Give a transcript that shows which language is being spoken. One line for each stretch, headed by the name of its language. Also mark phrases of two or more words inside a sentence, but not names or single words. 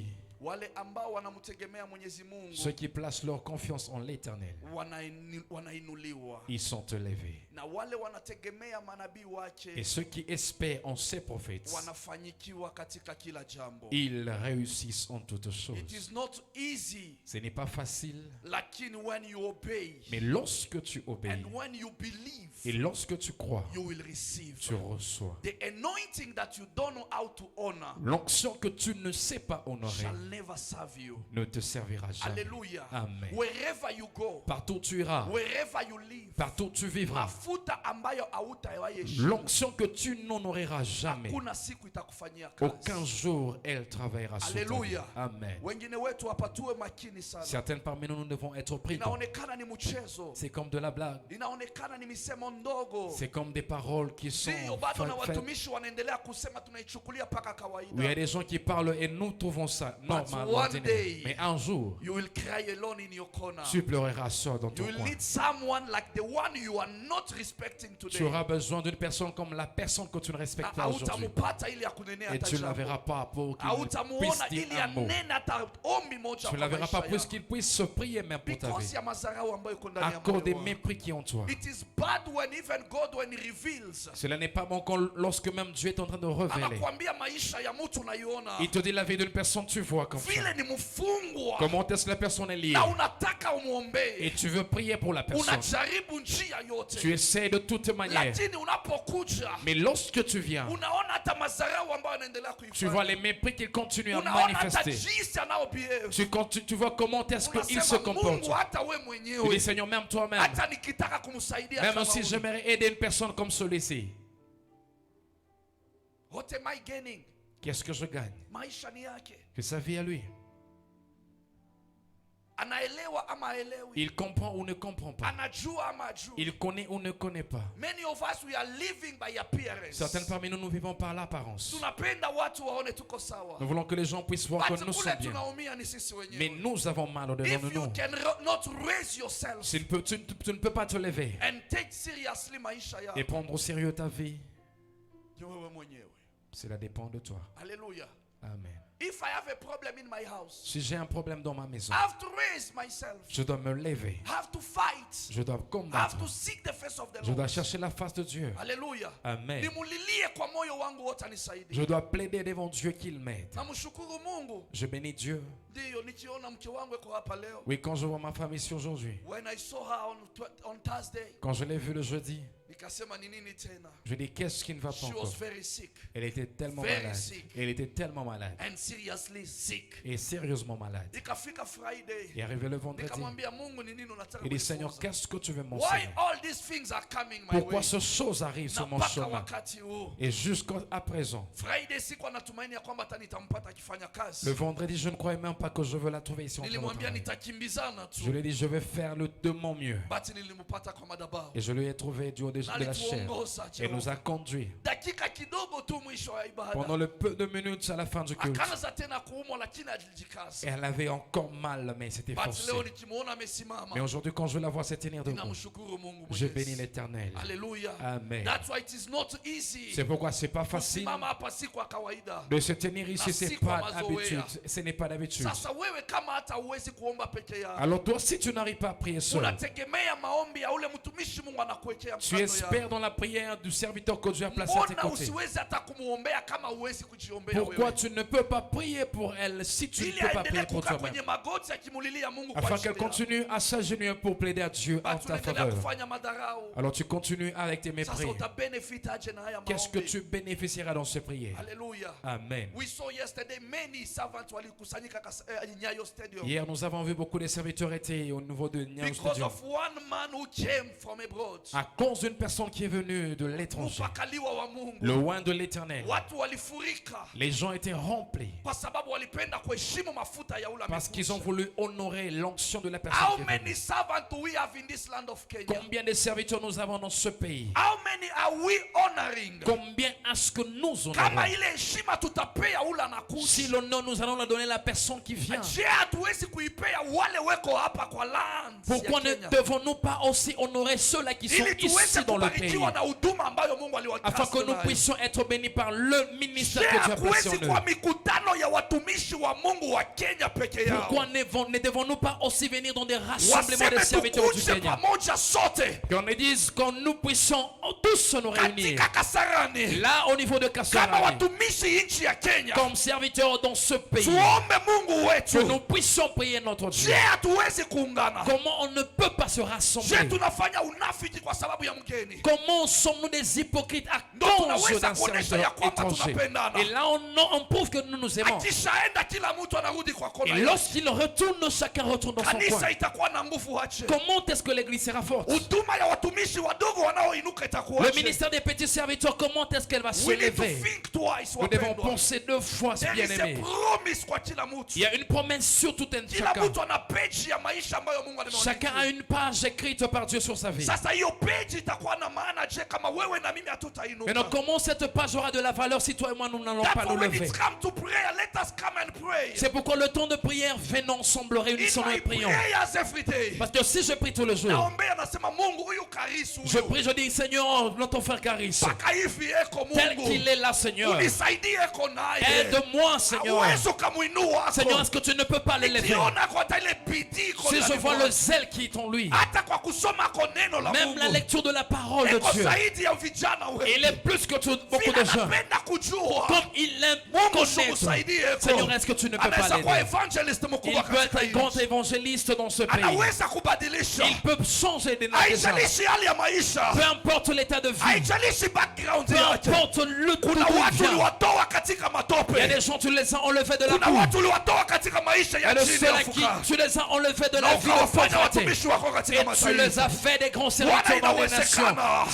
Swahili: wale ambao wanamtegemea Mwenyezi Mungu
French: ceux qui placent leur confiance en l'Éternel,
Swahili: wanainuliwa.
French: ils sont élevés.
Swahili: Na wale wanategemea manabii
French: Et
Swahili: wake
French: ceux qui espèrent en ses prophètes,
Swahili: wanafanyikiwa katika kila jambo.
French: ils réussissent en toutes
English: It
French: choses.
English: is not easy,
French: Ce n'est pas facile,
English: lakini when you obey
French: mais lorsque tu obéis
English: and when you believe,
French: et lorsque tu crois,
English: you will receive.
French: tu reçois.
English: The anointing that you don't know how to honor
French: L'onction que tu ne sais pas honorer
English: shall never serve you.
French: ne te servira jamais.
English: Hallelujah.
French: Amen.
English: Wherever you go,
French: Partout où tu iras,
English: wherever you live,
French: partout où tu vivras,
Swahili: mafuta ambayo hautawahi heshimu,
French: l'onction que tu n'honoreras jamais,
Swahili: hakuna siku itakufanyia kazi.
French: aucun jour elle travaillera sur toi. Alléluia. Amen.
Swahili: Wengine wetu hapa tuwe makini sana.
French: Certaines parmi nous, nous devons être prudents.
Swahili: Inaonekana ni mchezo.
French: C'est comme de la blague.
Swahili: Inaonekana ni misemo ndogo.
French: C'est comme des paroles qui sont
Swahili: Ndio bado na
French: faites.
Swahili: watumishi wanaendelea kusema tunaichukulia paka kawaida.
French: Oui, il y a des gens qui parlent et nous trouvons ça normal.
English: one
French: ordinaire.
English: day,
French: Mais un jour,
English: You will cry alone in your corner.
French: tu pleureras seul dans
English: You
French: ton
English: will
French: coin.
English: need someone like the one you are not respecting
French: Tu
English: today.
French: auras besoin d'une personne comme la personne que tu ne respectes pas aujourd'hui.
Swahili: Hautamupata ili akunenea
French: Et tu ne la
Swahili: hata
French: verras pas pour qu'il puisse
Swahili: hautamuona
French: dire
Swahili: ili
French: un mot.
Swahili: anene hata ombi moja
French: Tu
Swahili: kwa
French: ne la verras
Swahili: maisha
French: pas plus
Swahili: yako.
French: qu'il puisse se prier même pour ta
English: Because
French: vie.
Swahili: ya mazarau ambayo iko ndani
French: À
Swahili: ya
French: cause des
Swahili: moyo wako.
French: mépris qui ont en toi.
English: It is bad when even God when he reveals.
French: Cela n'est pas bon quand, lorsque même Dieu est en train de révéler.
Swahili: Anakuambia maisha ya mtu unaiona.
French: Il te dit la vie d'une personne, tu vois comme ça.
Swahili: Vile ni mfungwa.
French: Comment est-ce que la personne est liée?
Swahili: Na unataka
French: Et
Swahili: umuombe.
French: tu veux prier pour la personne.
Swahili: Unajaribu njia yote.
French: Tu essaies de toutes manières.
Swahili: Lakini unapokuja
French: Mais lorsque tu viens,
Swahili: unaona hata mazarau ambayo anaendelea
French: tu vois
Swahili: kuifanya.
French: les mépris qu'il continue à
Swahili: Unaona hata
French: manifester.
Swahili: jinsi anaobehave.
French: Tu vois comment est-ce qu'il se
Swahili: Unasema
French: comporte.
Swahili: Mungu hata we
French: Tu dis,
Swahili: mwenyewe.
French: Seigneur, même toi-même,
Swahili: Hata nikitaka kumsaidia
French: même
Swahili: kama
French: si
Swahili: huyu.
French: j'aimerais aider une personne comme celui-ci,
English: What am I gaining?
French: qu'est-ce que je gagne?
Swahili: Maisha ni yake.
French: Que sa vie à lui.
Swahili: Anaelewa ama haelewi.
French: Il comprend ou ne comprend pas.
Swahili: Anajua ama hajui.
French: Il connaît ou ne connaît pas.
English: Many of us we are living by appearance.
French: Certains parmi nous, nous vivons par l'apparence.
Swahili: Tunapenda watu waone tuko sawa.
French: Nous voulons que les gens puissent voir que
English: But
French: nous
Swahili: kule
French: sommes bien.
Swahili: tunaumia ni sisi wenyewe.
French: Mais nous avons mal au-dedans
English: If
French: de
English: you
French: nous.
English: can not raise yourself
French: Tu ne peux pas te lever
English: and take seriously
Swahili: maisha yako.
French: et prendre au sérieux ta vie.
Swahili: Ni wewe mwenyewe.
French: Cela dépend de toi.
English: Hallelujah.
French: Amen.
English: If I have a problem in my house,
French: Si j'ai un problème dans ma maison,
English: I have to raise myself.
French: je dois me lever.
English: I have to fight.
French: Je dois
English: I have
French: combattre.
English: to seek the face of the
French: Je dois
English: Lord.
French: chercher la face de Dieu.
English: Hallelujah.
French: Amen.
Swahili: Nimulilie kwa moyo wangu wote anisaidie.
French: Je dois plaider devant Dieu qu'il m'aide.
Swahili: Namshukuru Mungu.
French: Je bénis Dieu.
Swahili: Ndio nikiona mke wangu yuko hapa leo.
French: Oui, quand je vois ma femme ici aujourd'hui,
English: When I saw her on Thursday,
French: quand je l'ai vue le jeudi,
Swahili: nikasema ni nini tena?
French: je dis qu'est-ce qui ne va pas
English: She was
French: encore?
English: very sick
French: Elle était tellement
English: Very
French: malade.
English: sick.
French: Elle était tellement malade.
English: and seriously sick.
French: Et sérieusement malade.
Swahili: Ikafika Friday,
French: Et arrivé le vendredi,
Swahili: nikamwambia Mungu ni nini unataka
French: il dit Seigneur,
Swahili: kunifunza?
French: qu'est-ce que tu veux
English: Why
French: m'enseigner?
English: all these things are coming my
French: Pourquoi
English: way?
French: ces choses arrivent
Swahili: Na
French: sur mon
Swahili: mpaka
French: chemin?
Swahili: wakati huu.
French: Et jusqu'à présent,
Swahili: Friday siku natumaini ya kwamba hata nitampata akifanya
French: le
Swahili: kazi.
French: vendredi, je ne croyais même pas que je veux la trouver ici en train de
Swahili: Nilimwambia
French: travailler.
Swahili: nitakimbizana
French: Je
Swahili: tu.
French: lui ai dit, je vais faire de mon mieux.
Swahili: But nilimpata kwa madhabahu.
French: Et je lui ai trouvé du haut de la chair.
Swahili: Alituongoza
French: Et nous a
Swahili: Jehova.
French: conduits.
Swahili: Dakika kidogo tu mwisho wa
French: Pendant
Swahili: ibada.
French: le peu de minutes à la fin du culte,
Swahili: Akaanza tena kuumwa lakini alijikaza.
French: elle avait encore mal, mais c'était
English: But
French: forcé.
Swahili: leo nikimuona amesimama.
French: Mais aujourd'hui, quand je la vois se tenir debout,
Swahili: Ninamshukuru Mungu
French: je
Swahili: Mwenyezi.
French: bénis l'Éternel.
English: Hallelujah.
French: Amen.
English: That's why it is not easy.
French: C'est pourquoi c'est pas facile
Swahili: Kusimama hapa si kwa kawaida.
French: de se tenir ici,
Swahili: Na
French: c'est
Swahili: si
French: pas
Swahili: kwa mazoea.
French: d'habitude. Ce n'est pas d'habitude.
Swahili: Sasa wewe kama hata huwezi kuomba peke yako.
French: Alors toi, si tu n'arrives pas à prier seul,
Swahili: Unategemea maombi ya ule mtumishi Mungu anakuwekea
French: tu
Swahili: mkono
French: espères
Swahili: yako.
French: dans la prière du serviteur que Dieu a placé à tes
Swahili: Mbona
French: côtés.
Swahili: usiwezi hata kumuombea kama huwezi kujiombea
French: Pourquoi
Swahili: wewe?
French: tu ne peux pas prier pour elle si tu ne
Swahili: Ili
French: peux pas
Swahili: aendelee
French: prier pour
Swahili: kukaa
French: toi-même?
Swahili: kwenye magoti akimulilia Mungu kwa
French: Afin
Swahili: ajili
French: qu'elle
Swahili: yako.
French: continue à s'agenouiller pour plaider à Dieu en
Swahili: Basi
French: ta
Swahili: unaendelea
French: faveur.
Swahili: kufanya madharau.
French: Alors tu continues avec tes
Swahili: Sasa
French: mépris.
Swahili: utabenefit aje na haya
French: Qu'est-ce que
Swahili: maombi?
French: tu bénéficieras dans ces prières?
English: Hallelujah.
French: Amen.
English: We saw yesterday many servants walikusanyika Nyayo Stadium.
French: Hier, nous avons vu beaucoup de serviteurs étaient au niveau de Nyayo
English: Because
French: Stadium.
English: of one man who came from abroad.
French: À cause d'une personne qui est venue de l'étranger,
Swahili: Upakaliwa wa Mungu.
French: le oin de l'Éternel,
Swahili: Watu walifurika
French: les gens étaient remplis
Swahili: kwa sababu walipenda kuheshimu mafuta ya ule
French: parce qu'ils ont
Swahili: amekuja.
French: voulu honorer l'onction de la
English: How
French: personne qui est
English: many
French: venue.
English: servants do we have in this land of Kenya?
French: Combien de serviteurs nous avons dans ce pays?
English: How many are we honoring?
French: Combien est-ce que nous honorons?
Swahili: Kama ile heshima tutapea ule
French: Si
Swahili: anakuja.
French: l'honneur, nous allons la donner à la personne qui vient.
Swahili: Je, hatuwezi kuipea wale weko hapa kwa land
French: Pourquoi
Swahili: ya
French: ne
Swahili: Kenya?
French: devons-nous pas aussi honorer ceux-là qui sont
Swahili: Ili tuweze
French: ici dans le pays?
Swahili: kubarikiwa na huduma ambayo Mungu
French: Afin que nous
Swahili: aliwatrust nayo.
French: puissions être bénis par le ministère que Dieu a placé
Swahili: Hakuwezi
French: en
Swahili: kuwa
French: eux.
Swahili: mikutano ya watumishi wa Mungu wa Kenya peke yao.
French: Pourquoi ne devons-nous pas aussi venir dans des rassemblements de
Swahili: Waseme
French: serviteurs du
Swahili: tukuje
French: Kenya?
Swahili: pamoja sote
French: Qu'on me dise quand nous puissions tous nous réunir.
Swahili: katika Kasarani
French: Là, au niveau de
Swahili: kama
French: Kasarani,
Swahili: watumishi nchi ya Kenya,
French: comme serviteurs dans ce pays,
Swahili: tuombe Mungu
French: que nous
Swahili: wetu.
French: puissions prier notre
Swahili: Je,
French: Dieu.
Swahili: hatuwezi kuungana.
French: Comment on ne peut pas se
Swahili: Je,
French: rassembler?
Swahili: tunafanya unafiki kwa sababu ya mgeni.
French: Comment sommes-nous des hypocrites à
Swahili: Ndo
French: cause
Swahili: tunaweza
French: d'un
Swahili: kuonesha
French: serviteur
Swahili: ya kwamba
French: étranger?
Swahili: tunapendana.
French: Et là, on prouve que nous nous aimons.
Swahili: akishaenda kila mtu anarudi kwa kona
French: Et
Swahili: yake.
French: lorsqu'il retourne, chacun retourne dans son coin.
Swahili: Kanisa itakuwa na nguvu aje?
French: Comment est-ce que l'église sera forte?
Swahili: Huduma ya watumishi wadogo wanaoinuka itakuwa
French: Le
Swahili: aje?
French: ministère des petits serviteurs, comment est-ce qu'elle va se
English: We need to
French: lever?
English: think twice,
French: Nous devons
Swahili: wapendwa.
French: penser 2 fois,
English: There is a
French: bien-aimés.
Swahili: promise kwa kila mtu.
French: Il y a une promesse sur tout un
Swahili: Kila
French: chacun.
Swahili: mtu ana page ya maisha ambayo Mungu
French: Chacun a
Swahili: amemwandikia.
French: une page écrite par Dieu sur sa vie.
Swahili: Sasa hiyo page itakuwa na maana je kama wewe na mimi
French: Maintenant,
Swahili: hatutainuka?
French: comment cette page aura de la valeur si toi et moi nous n'allons pas
English: That's
French: nous
English: when
French: lever?
English: it's come to prayer, let us come and pray.
French: C'est pourquoi le temps de prière, venons ensemble,
English: In
French: réunissons-nous
English: my
French: et prions.
English: prayers every day.
French: Parce que si je prie tous les jours,
Swahili: Naombea nasema Mungu huyu Karisu
French: je
Swahili: huyu.
French: prie, je dis, Seigneur, notre frère Caris,
Swahili: Paka hivi eko
French: tel
Swahili: Mungu.
French: qu'il est là, Seigneur,
Swahili: Unisaidie eko naye.
French: aide-moi, Seigneur.
Swahili: Hauwezi ukamuinua
French: Seigneur,
Swahili: ako.
French: est-ce que tu ne peux pas l'élever?
Swahili: Nikiona kwa hata ile bidii iko
French: Si je
Swahili: ndani
French: vois
Swahili: mwake.
French: le zèle qui est en lui,
Swahili: Hata kwa kusoma kwa neno la
French: même la
Swahili: Mungu.
French: lecture de la parole de
Swahili: Eko
French: Dieu,
Swahili: zaidi ya vijana
French: il est plus que beaucoup
Swahili: Vile
French: de gens.
Swahili: anapenda kujua.
French: Comme il aime
Swahili: Mungu
French: connaître,
Swahili: msaidie eko.
French: Seigneur, est-ce que tu ne peux pas
Swahili: Anaweza kuwa
French: l'aider?
Swahili: evangelist
French: Il
Swahili: mkubwa
French: peut être
Swahili: katika
French: un
Swahili: hii
French: grand
Swahili: nchi.
French: évangéliste dans ce pays.
Swahili: Anaweza kubadilisha.
French: Il peut changer des gens.
Swahili: Haijalishi hali ya maisha.
French: Peu importe l'état de vie,
Swahili: Haijalishi background
French: peu
Swahili: yake.
French: importe le
Swahili: Kuna
French: d'où il
Swahili: watu
French: vient.
Swahili: uliwatoa katika
French: Il y a
Swahili: matope.
French: des gens, tu les as enlevés de la
Swahili: Kuna
French: boue.
Swahili: watu uliwatoa katika maisha
French: Il y a
Swahili: ya
French: de
Swahili: chini
French: ceux
Swahili: ya
French: à qui
Swahili: fuka.
French: tu les as enlevés de
Swahili: Na
French: la vie de
Swahili: ukawafanya
French: pauvreté.
Swahili: watumishi wako
French: Et
Swahili: katika
French: tu les
Swahili: mataifa.
French: as fait des grands serviteurs dans les nations.
Swahili: inawezekana.